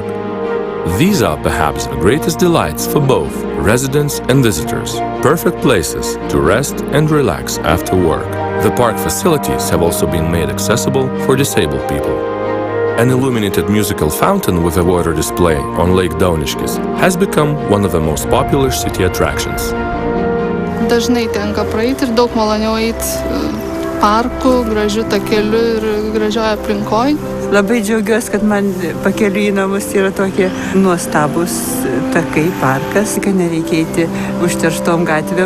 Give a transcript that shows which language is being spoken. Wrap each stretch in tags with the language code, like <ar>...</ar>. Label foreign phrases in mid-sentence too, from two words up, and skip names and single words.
<en>These are perhaps the greatest delights for both residents and visitors, perfect places to rest and relax after work. The park facilities have also been made accessible for disabled people. An illuminated musical fountain with a water display on Lake Dauniškis has become one of the most popular city attractions.</en> <lt>Dažnai tenka praeiti ir daug maloniau eiti parku, gražiu takeliu ir gražioje aplinkoje. Labai džiaugiuosi, kad man pakeliui į namus yra tokie nuostabus takai, parkas, kad nereikia eiti užterštom gatvėm.</lt>